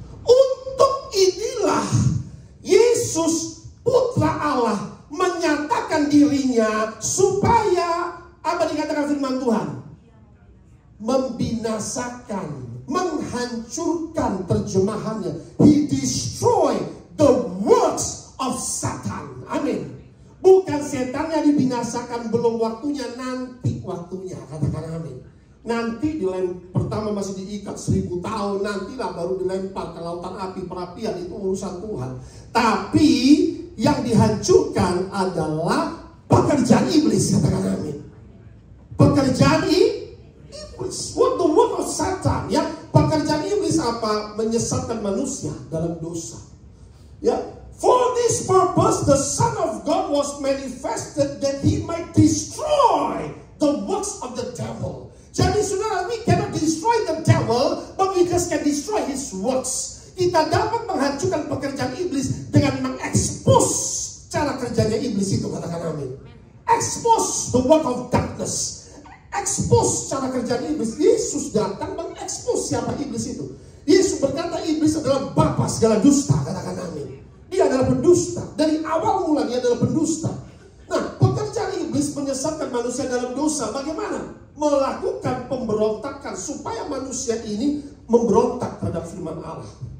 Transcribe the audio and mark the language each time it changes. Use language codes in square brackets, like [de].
[id] Untuk inilah Yesus Putra Allah menyatakan dirinya supaya apa dikatakan firman Tuhan? Membinasakan, menghancurkan, terjemahannya. [en] He destroyed the works of Satan. [id] Amin. Bukan setannya dibinasakan, belum waktunya, nanti waktunya. Katakan amin. Nanti pertama masih diikat 1000 tahun, nantilah baru dilempar ke lautan api perapian, itu urusan Tuhan. Tapi yang dihancurkan adalah pekerjaan iblis. Katakan amin. Pekerjaan iblis. [en] What the work of Satan, ya. [id] Pekerjaan iblis apa? Menyesatkan manusia dalam dosa. Ya. [en] For this purpose, the Son of God was manifested that he might destroy the works of the devil. [id] Jadi saudara, [en] we cannot destroy the devil, but we just can destroy his works. [id] Kita dapat menghancurkan pekerjaan iblis dengan mengekspos cara kerjanya iblis itu. Katakan amin. [en] Expose the work of darkness. [id] Expose cara kerjaan iblis. Yesus datang mengekspos siapa iblis itu. Yesus berkata iblis adalah bapa segala dusta. Katakan amin. Dia adalah pendusta. Dari awal mula dia adalah pendusta. Nah, pekerjaan iblis menyesatkan manusia dalam dosa. Bagaimana? Melakukan pemberontakan supaya manusia ini memberontak terhadap firman Allah.